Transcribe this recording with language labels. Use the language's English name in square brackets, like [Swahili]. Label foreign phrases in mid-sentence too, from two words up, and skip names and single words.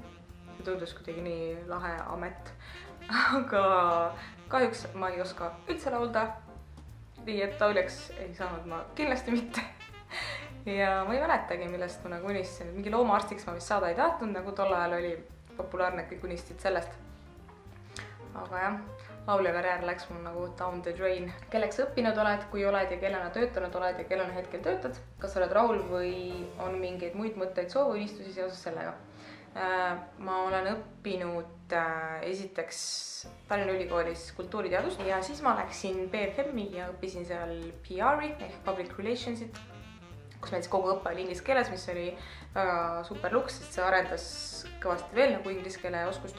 [Estonian] See tundus kuidagi nii lahe amet. Aga kahjuks ma ei oska üldse laulda. Nii et lauljaks ei saanud ma kindlasti mitte. Ja ma ei mäletagi, millest ma nagu unistasin. Mingi loomaarstiks ma vist saada ei tahtnud, nagu tol ajal oli populaarne, kõik unistasid sellest. Aga jah, laulja karjäär läks mul nagu [English] down the drain. [Estonian] Kelleks õppinud oled, kui oled ja kellena töötanud oled ja kellena hetkel töötad? Kas oled rahul või on mingeid muid mõtteid, soovu, unistusi seoses sellega? Ma olen õppinud esiteks Tallinna Ülikoolis kultuuriteadust ja siis ma läksin BFM-i ja õppisin seal PR-i ehk [English] public relations'it, [Estonian] kus meil kogu õppe oli inglise keeles, mis oli väga super luks, sest see arendas kõvasti veel nagu inglise keele oskust.